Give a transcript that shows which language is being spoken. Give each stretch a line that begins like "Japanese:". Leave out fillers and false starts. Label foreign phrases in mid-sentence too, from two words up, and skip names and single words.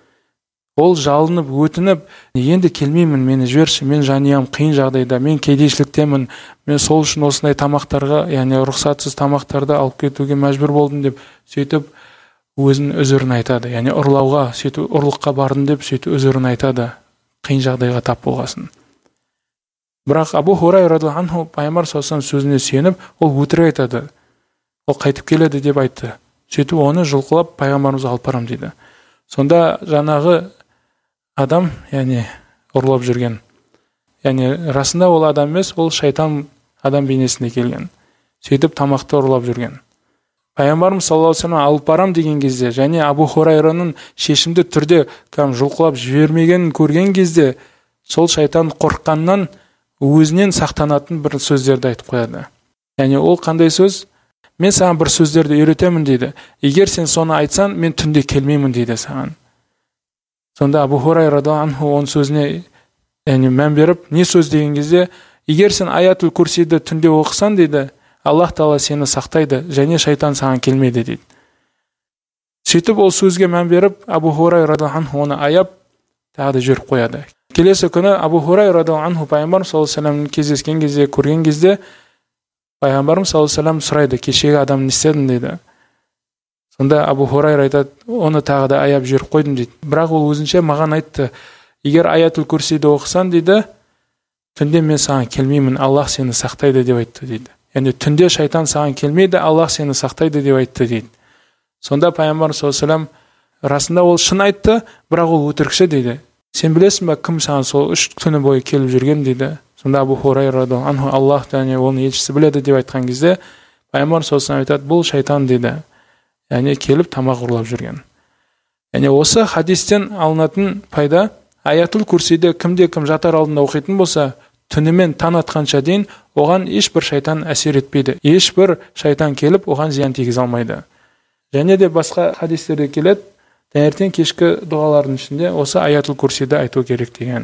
Kazakh: Ол жалынып, өтініп, енді келмеймін, мені жіберші, мен жанұям қиын жағдайда, мен кедейшіліктемін, мен сол үшін осындай тамақтарға, рұқсатсыз тамақтарды алып кетуге мәжбүр болдым деп сөйтіп өзінің өзірін айтады. Ұрлауға, сөйтіп ұрлыққа бардым деп сөйтіп өзірін айтады, қиын жағдайға тап болғасын. Бірақ Абу Хурайра
Arabic: رضي الله عنه
Kazakh: пайғамбар
Arabic: саллаллаху алейхи ва саллям
Kazakh: сөзіне сеніп, ол өтірік айтады. Ол қайтып келеді деп айтты. Сөйтіп оны жұлқылап пайғамбарымызға алып барам дейді. Сонда жаңағы адам, ұрлап жүрген. Расында ол адам емес, ол шайтан адам бейнесінде келген. Сөйтіп тамақты ұрлап жүрген. Пайғамбарымыз
Arabic: саллаллаху алейхи ва саллям
Kazakh: алып барам деген кезде, және Абу Хурайраның шешімді түрде жұлқылап жібермегенін көрген кезде, сол шайтан қорыққаннан өзінен сақтанатын бір сөздерді айтып қояды. Ол қандай сөз? Мен саған бір сөздерді үйретемін дейді. Егер сен соны айтсаң, мен түнде келмеймін дейді саған. Сонда Абу Хурайра
Arabic: رضي الله عنه
Kazakh: оның сөзіне мән беріп, не сөз деген кезде, егер сен аятул курсиді түнде оқысан дейді, Аллах Тағала сені сақтайды, және шайтан саған келмейді дейді. Сөйтіп ол сөзге мән беріп, Абу Хурайра
Arabic: رضي الله عنه
Kazakh: оны аяп, тағы да жіберіп қояды. Келесі күні Абу Хурайра
Arabic: رضي الله عنه
Kazakh: пайғамбарымыз
Arabic: саллаллаху алейхи ва саллям
Kazakh: кездескен кезде, көрген кезде пайғамбарымыз
Arabic: саллаллаху алейхи ва саллям
Kazakh: сұрайды: "Кешегі адам не істедің?" дейді. Сонда Абу Хурайра айтады: "Оны тағы да аяп жіберіп қойдым" дейді. Бірақ ол өзінше маған айтты: "Егер аятул курсиді оқысан" дейді, "түнде мен саған келмеймін, Аллах сені сақтайды" деп айтты дейді. Түнде шайтан саған келмейді, Аллах сені сақтайды деп айтты дейді. Сонда пайғамбар
Arabic: саллаллаху алейхи ва саллям
Kazakh: расында ол шын айтты, бірақ ол өтірікші дейді. "Сен білесің бе, кім саған сол 3 түні бойы келіп жүрген" дейді. Сонда Абу Хурайра
Arabic: رضي الله عنه
Kazakh: Аллах оның елшісі біледі деп айтқан кезде пайғамбар
Arabic: саллаллаху алейхи ва саллям
Kazakh: айтады: "Бұл шайтан" дейді. Келіп тамақ ұрлап жүрген. Осы хадистен алынатын пайда, аятул курсиді кімде-кім жатар алдында оқитын болса, түнімен таң атқанша дейін оған ешбір шайтан әсер етпейді. Ешбір шайтан келіп оған зиян тигізе алмайды. Және де басқа хадистерде келеді, таңертең кешкі дұғалардың ішінде осы аятул курсиді айту керек деген.